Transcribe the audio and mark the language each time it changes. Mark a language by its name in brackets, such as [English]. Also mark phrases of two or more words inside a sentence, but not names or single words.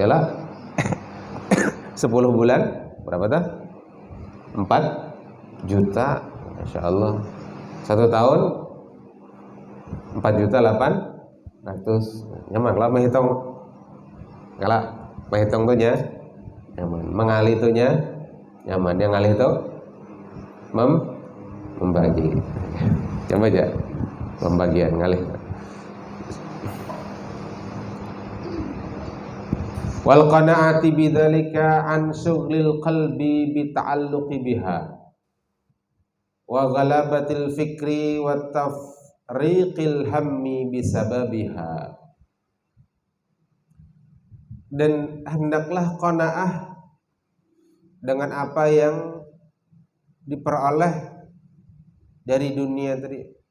[Banjar] Yalah. 10 bulan berapa dah? 4 juta. Masya Allah. 1 tahun 4 juta 800. Nyaman lah menghitung. Kalau menghitung tuh nyaman. Mengalih tuh nyaman. Yang ngalih itu membagi. Coba aja pembagian ngalih. [Arabic] والقناعة بذلك عن شغل القلب بالتعلق بها وغلبة الفكر وتفريق الهم بسببها. [Indonesian] Dan hendaklah qanaah dengan apa yang diperoleh dari dunia tadi.